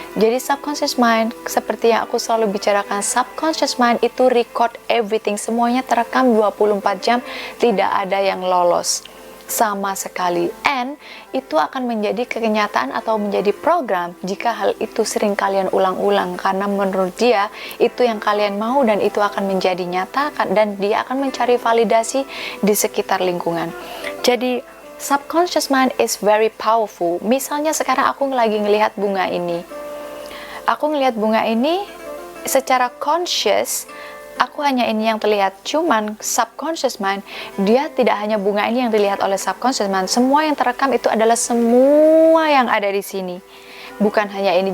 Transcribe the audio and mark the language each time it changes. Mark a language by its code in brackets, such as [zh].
[id] Jadi subconscious mind, seperti yang aku selalu bicarakan, subconscious mind itu [en] record everything, [id] semuanya terekam 24 jam, tidak ada yang lolos sama sekali. And itu akan menjadi kenyataan atau menjadi program jika hal itu sering kalian ulang-ulang, karena menurut dia itu yang kalian mau dan itu akan menjadi nyata, dan dia akan mencari validasi di sekitar lingkungan. [en] Jadi subconscious mind is very powerful. [id] Misalnya sekarang aku lagi ngelihat bunga ini, aku ngelihat bunga ini secara conscious, aku hanya ini yang terlihat. Cuman subconscious mind, dia tidak hanya bunga ini yang dilihat oleh subconscious mind, semua yang terekam itu adalah semua yang ada di sini, bukan hanya ini.